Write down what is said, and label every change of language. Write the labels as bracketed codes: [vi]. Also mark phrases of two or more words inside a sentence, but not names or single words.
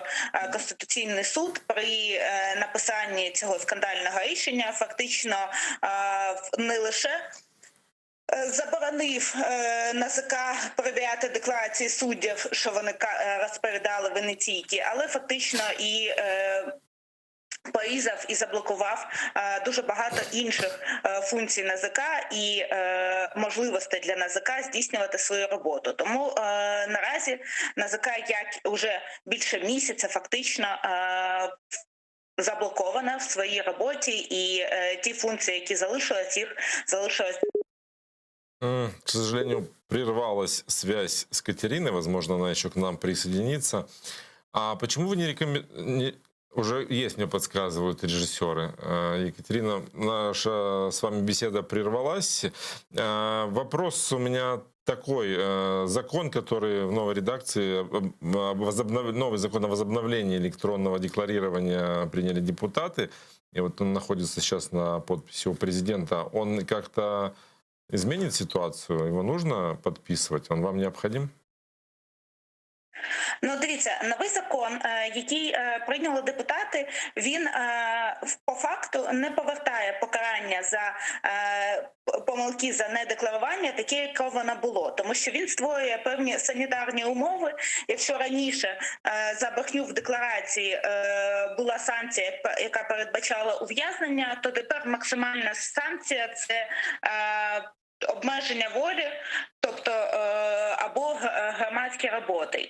[uk] Конституційний суд при написанні цього скандального рішення фактично не лише заборонив НАЗК перевіряти декларації суддів, що вони розповідали венеційки, але фактично і порізав і заблокував дуже багато інших функцій НАЗК і можливостей для НАЗК здійснювати свою роботу. Тому наразі НАЗК, як вже більше місяця, фактично заблокована в своїй роботі, і ті функції, які залишились, їх залишилось. [ru] К сожалению, прервалась связь с Катериной, возможно, она еще к нам присоединится. А почему вы не рекомендуете... Уже есть, мне подсказывают режиссеры. Екатерина, наша с вами беседа прервалась. Вопрос у меня такой. Закон, который в новой редакции, новый закон о возобновлении электронного декларирования приняли депутаты, и вот он находится сейчас на подписи у президента, он как-то изменит ситуацию? Его нужно подписывать? Он вам необходим? [uk] Ну, дивіться, новий закон, який прийняли депутати, він по факту не повертає покарання за помилки за недекларування таке, яке воно було. Тому що він створює певні санітарні умови. Якщо раніше за брехню в декларації була санкція, яка передбачала ув'язнення, то тепер максимальна санкція – це обмеження волі, тобто або громадські роботи.